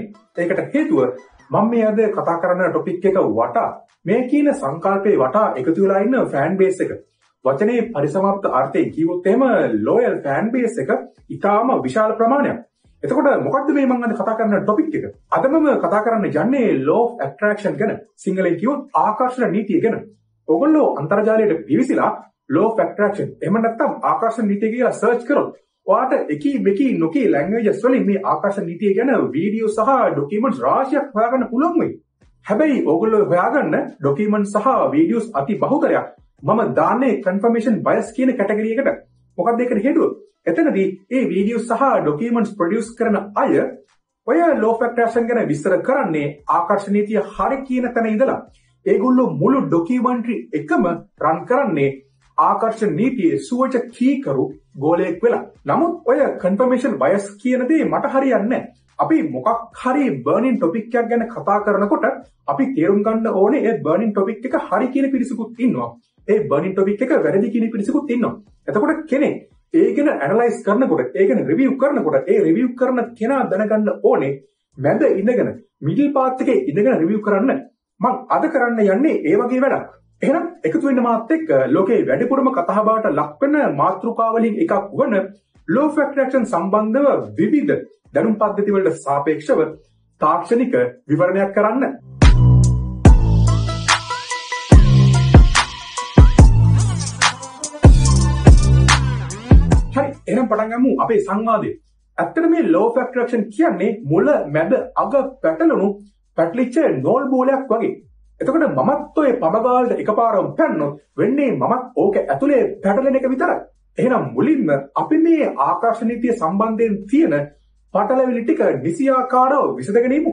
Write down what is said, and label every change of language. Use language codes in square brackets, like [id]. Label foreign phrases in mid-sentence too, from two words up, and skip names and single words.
[si] ඒකට හේතුව මම මේ අද කතා කරන ටොපික් එක වටා මේ කියන සංකල්පේ වටා එකතු වෙලා ඉන්න [en] fan base [si] එක. වචනේ පරිසමාප්ත අර්ථයෙන් කිව්වොත් එහෙම [en] loyal fan base [si] එක ඊටාම විශාල ප්‍රමාණයක්. එතකොට මොකක්ද මේ මම අද කතා කරන ටොපික් එක? අද මම කතා කරන්න යන්නේ [en] law of attraction [si] ගැන. සිංහලෙන් කිව්වොත් ආකර්ෂණ නීතිය ගැන. ඔයගොල්ලෝ අන්තර්ජාලයට පිවිසිලා [en] law of attraction [si] එහෙම නැත්නම් ආකර්ෂණ නීතිය කියලා සර්ච් කරොත් ඔයාලට එකී මෙකී නොකී ලැන්ග්වේජස් වලින් මේ ආකර්ෂණ නීතිය ගැන වීඩියෝ සහ ඩොකියුමන්ට්ස් රාශියක් හොයාගන්න පුළුවන් වෙයි. හැබැයි ඔයගොල්ලෝ හොයාගන්න ඩොකියුමන්ට්ස් සහ වීඩියෝස් අති බහුතරයක් මම දාන්නේ [en] confirmation bias [si] කියන කැටගරි එකට. මොකක්ද ඒකට හේතුව? එතනදී මේ වීඩියෝ සහ [en] documents produce [si] කරන අය ඔය [en] law of attraction [si] ගැන විස්තර කරන්නේ ආකර්ෂණ නීතිය හරි කියන තැන ඉඳලා ඒගොල්ලෝ මුළු ඩොකියුමන්ටරි එකම රන් කරන්නේ ආකර්ෂණ නීතියේ සුවච කීකරු ගෝලයක් වෙලා. නමුත් ඔය [en] confirmation bias [si] කියන දේ මට හරියන්නේ නැහැ. අපි මොකක් හරි [en] burning topic [si] එකක් ගැන කතා කරනකොට අපි තේරුම් ගන්න ඕනේ ඒ [en] burning topic [si] එක හරි කියන පිරිසකුත් ඉන්නවා. ඒ [en] burning topic [si] එක වැරදි කියන පිරිසකුත් ඉන්නවා. එතකොට කෙනෙක් ඒ ගැන ඇනලයිස් කරනකොට, ඒ ගැන රිවිව් කරනකොට, ඒ රිවිව් කරන කෙනා දැනගන්න ඕනේ මැද ඉඳගෙන [en] middle path [si] එකේ ඉඳගෙන රිවිව් කරන්න. මම අද කරන්න යන්නේ ඒ වගේ වැඩක්. එහෙනම් එකතු වෙන්න මාත් එක්ක ලෝකේ වැඩිපුරම කතා බහට ලක් වෙන මාතෘකාවලින් එකක් වන [en] law of attraction [si] සම්බන්ධව විවිධ දැනුම් පද්ධති වලට සාපේක්ෂව තාක්ෂණික විවරණයක් කරන්න. හරි, එහෙනම් පටන් ගමු අපේ සංවාදය. ඇත්තට මේ [en] law of attraction [si] කියන්නේ මුල මැද අග පැටලිච්ච නෝල් බෝලයක් වගේ. එතකොට මමත් ඔය පමගාලට එකපාරම පැන්නොත් වෙන්නේ මමත් ඕක ඇතුලේ පැටලෙන එක විතරයි. එහෙනම් මුලින්ම අපි මේ ආකර්ෂණ නීතිය සම්බන්ධයෙන් තියෙන පටලැවිලි ටික නිසියාකාරව විසඳගෙන ඉමු.